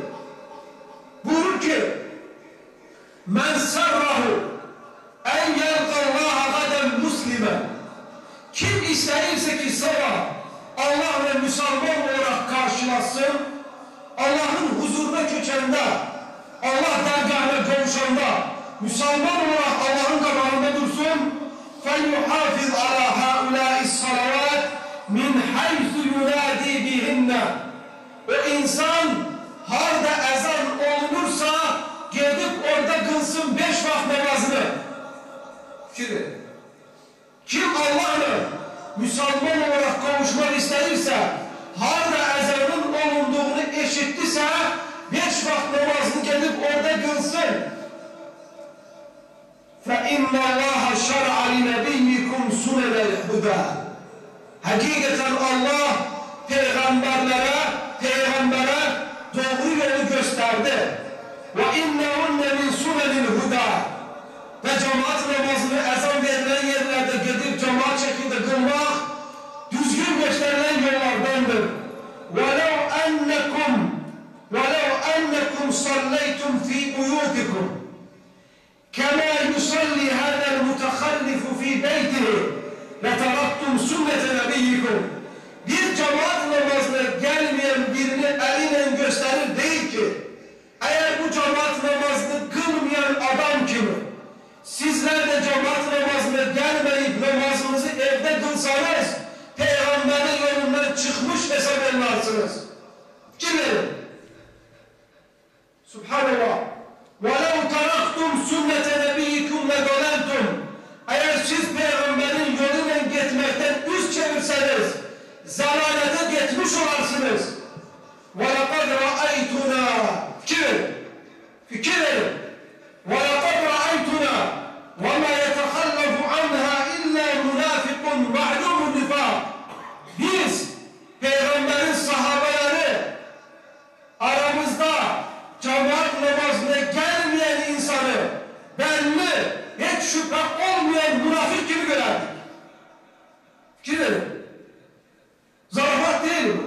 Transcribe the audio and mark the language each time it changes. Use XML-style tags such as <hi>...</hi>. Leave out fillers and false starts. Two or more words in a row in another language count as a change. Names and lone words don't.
<tr>Buyurur ki</tr> <ar>من سره أن يلقى الله غدا مسلما,</ar> <tr>kim isterse ki sabah Allah'la Müslüman olarak karşılasın, Allah'ın huzuruna köçende, Allah dergahına kavuşanda Müslüman olarak Allah'ın kabağında dursun.</tr> <ar>فَلْيُحَافِظْ عَلَى هَؤُلَاءِ الصَّلَوَاتِ مِنْ حَيْثُ يُنَادِي بِهِنَّ.</ar> <tr>O insan harda ezan olunursa gidip orada kılsın 5 vakit namazını. Şimdi kim Allah'la Müslüman olarak kavuşmak isterse, harda ezanın olunduğunu eşittiyse 5 vakit namazını gidip orada kılsın.</tr> <ar>فَاِنَّ اللّٰهَ شَرْعَ لِنَبِيِّكُمْ سُنَنَ الْهُدَى.</ar> <tr>Hakikaten Allah peygambere doğru yolu gösterdi.</tr> <ar>وَاِنَّهُنَّ مِنْ سُنَنِ الْهُدَى.</ar> <tr>Ve cemaat namazını ezan verilen yerlerde gidip cemaat şeklinde kılmak düzgün gösterilen yollardandır.</tr> <ar>وَلَوْ أَنَّكُمْ صَلَّيْتُمْ فِي بُيُوتِكُمْ كَمَا يُصَلِّ هَذَا الْمُتَخَلِّفُ فِي بَيْتِهِ لَتَرَكْتُمْ سُنَّةَ نَبِيِّكُمْ.</ar> <tr>Bir cemaat namazına gelmeyen birini eliyle gösterir değil ki, eğer bu cemaat namazını kılmayan adam kimi, sizler de cemaat namazına gelmeyip namazınızı evde kılsanız, Peygamberin yolundan çıkmış hesap edilersiniz. Kimlerin? Subhanallah.</tr> <ar>وَلَوْ تَرَقْتُمْ سُنَّةَ نَبِيِّكُمْ لَدَلَلْتُمْ.</ar> <tr>Eğer siz Peygamberin yoluyla gitmekten yüz çevirseniz, zalalete gitmiş olarsınız.</tr> <ar>وَلَقَدْ رَأَيْتُنَا.</ar> <tr>Fikir verin.</tr> <ar>وَلَقَدْ رَأَيْتُنَا وَمَا يَتَخَلَّفُ عَنْهَا إِلَّا مُنَافِقٌ مَعْلُومُ النِّفَاقِ.</ar> <tr>Biz, Peygamberin sahabeleri, aramızda cemaat namazına gelmeyen insanı belli, hiç şüphe olmayan münafık gibi görerdik. Fikir verin. Zarafat değil bu.</tr>